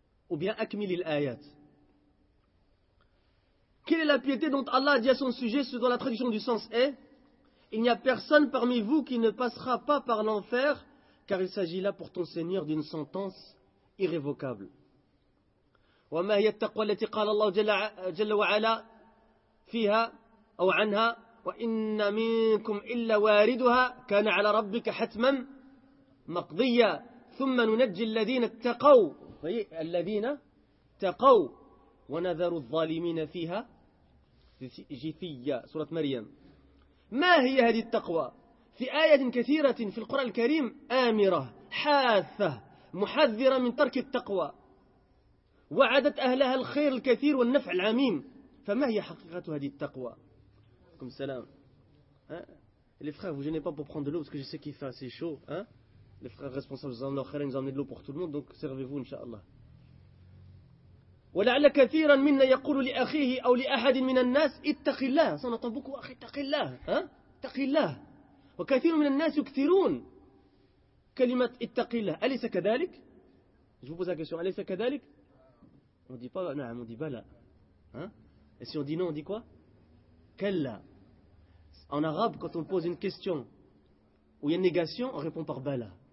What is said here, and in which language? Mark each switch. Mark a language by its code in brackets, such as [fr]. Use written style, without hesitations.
[fr] Ou bien akmil al-ayat. Quelle est la piété dont Allah dit à son sujet ce dont la traduction du sens est? Il n'y a personne parmi vous qui ne passera pas par l'enfer, car il s'agit là pour ton Seigneur d'une sentence irrévocable. [ar] وما هي التقوى التي قال الله جل وعلا فيها أو عنها؟ وإن منكم إلا واردها كان على ربك حتما مقضية. ثم ننجي الذين اتقوا، الذين اتقوا، ونذر الظالمين فيها جثية. سورة مريم. ما هي هذه التقوى؟ في آية كثيرة في القرآن الكريم آمرة حاثة محذرة من ترك التقوى، وعدت أهلها الخير الكثير والنفع العميم. فما هي حقيقة هذه التقوى؟ كم سلام. [fr] Les frères, vous gênez pas pour prendre de l'eau parce que je sais qu'il fait assez chaud. Les frères responsables, ils ont leur frère, ils ont amené de l'eau pour tout le monde. Donc servez-vous, inshallah. [ar] ولعل كثيرا منا يقول لأخيه أو لأحد من الناس اتق الله. صنع طبقة أخي اتق الله. اتق الله. وكثير من الناس يكثرون كلمة اتق الله. أليس كذلك؟ [fr] Je vous pose la question. أليس كذلك؟ On dit pas non, on dit pas là. Et si on dit non, on dit quoi? Kalla. En arabe, quand on pose une question où il y a une négation, on répond par bala.